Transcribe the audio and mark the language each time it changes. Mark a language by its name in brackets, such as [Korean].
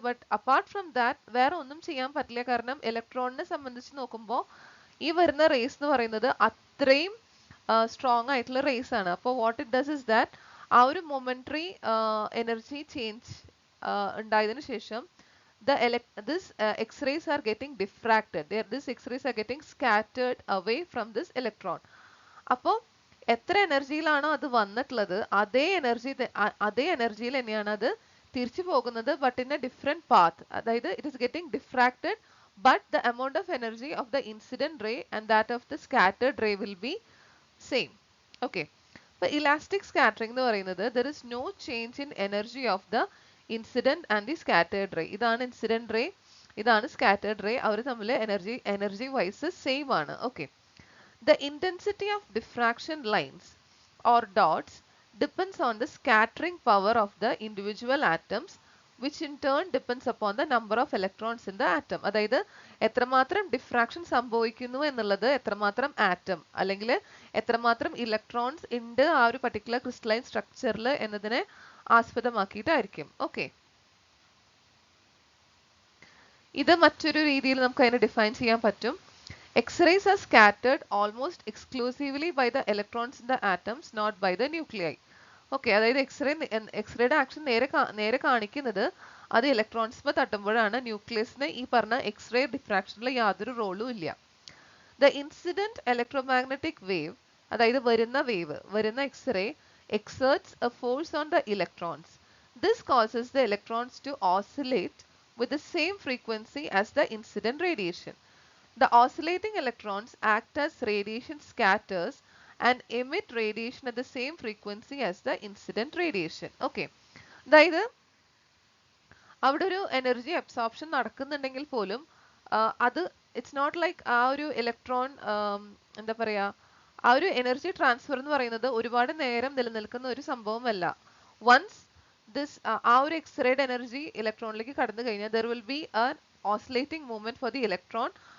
[English] but apart from that [Malayalam] വേറെ ഒന്നും ചെയ്യാൻ പറ്റില്ല. കാരണം ഇലക്ട്രോണിനെ സംബന്ധിച്ച് നോക്കുമ്പോൾ ഈ വരുന്ന റേസ് എന്ന് പറയുന്നത് അത്രയും സ്ട്രോങ് ആയിട്ടുള്ള റേസ് ആണ്. [English] അപ്പോൾ what it does is that [Malayalam] ആ ഒരു മൊമെന്ററി എനർജി ചേഞ്ച് ഉണ്ടായതിനു ശേഷം [English] this X-rays are getting diffracted. These X-rays are getting scattered away from this electron. [Malayalam] അപ്പോൾ എത്ര എനർജിയിലാണോ അത് വന്നിട്ടുള്ളത് അതേ എനർജിയിൽ തന്നെയാണ് അത് തിരിച്ചു പോകുന്നത്, [English] But in a different path. അതായത് it is getting diffracted, but the amount of energy of the incident ray and that of the scattered ray will be same. Okay, [Malayalam] അപ്പോൾ ഇലാസ്റ്റിക് സ്കാറ്ററിംഗ് എന്ന് പറയുന്നത് [English] There is no change in energy of the incident and the scattered ray. [Malayalam] ഇതാണ് incident ray, ഇതാണ് scattered ray. അവർ തമ്മിൽ energy vice same ആണ്. [English] Okay, the intensity of diffraction lines or dots depends on the scattering power of the individual atoms, which in turn depends upon the number of electrons in the atom. [Malayalam] അതായത് എത്രമാത്രം diffraction സംഭവിക്കുന്നു എന്നുള്ളത് എത്രമാത്രം atom അല്ലെങ്കിൽ എത്രമാത്രം electrons ഉണ്ട് ആ ഒരു പർട്ടിക്കുലർ ക്രിസ്റ്റലൈൻ സ്ട്രക്ചറിൽ എന്നതിനെ ആസ്പദമാക്കിയിട്ടായിരിക്കും. ഓക്കെ, ഇത് മറ്റൊരു രീതിയിൽ നമുക്ക് അതിനെ ഡിഫൈൻ ചെയ്യാൻ പറ്റും. [English] X-rays are scattered almost exclusively by the electrons in the atoms, not by the nuclei. [Malayalam] Okay, അതായത് എക്സ്റേയുടെ ആക്ഷൻ നേരെ കാണിക്കുന്നത് അത് ഇലക്ട്രോൺസ് തട്ടുമ്പോഴാണ്. ന്യൂക്ലിയസിന് ഈ പറഞ്ഞ എക്സ്റേ ഡിഫ്രാക്ഷനിൽ യാതൊരു റോളും ഇല്ല. [English] The incident electromagnetic wave, [Malayalam] അതായത് വരുന്ന x-ray [English] exerts a force on the electrons. This causes the electrons to oscillate with the same frequency as the incident radiation. The oscillating electrons act as radiation scatters and emit radiation at the same frequency as the incident radiation. Okay. [Malayalam] അതായത് അവിടെ ഒരു energy absorption നടക്കുന്നുണ്ടെങ്കിൽ പോലും അത് [English] it's not like [Malayalam] ആ ഒരു electron എന്താ പറയാ ആ ഒരു എനർജി ട്രാൻസ്ഫർ എന്ന് പറയുന്നത് ഒരുപാട് നേരം നിലനിൽക്കുന്ന ഒരു സംഭവമല്ല. [English] once this [Malayalam] ആ ഒരു എക്സ്റേഡ് എനർജി ഇലക്ട്രോണിലേക്ക് കടന്നു കഴിഞ്ഞാൽ [English] There will be a oscillating movement for the electron.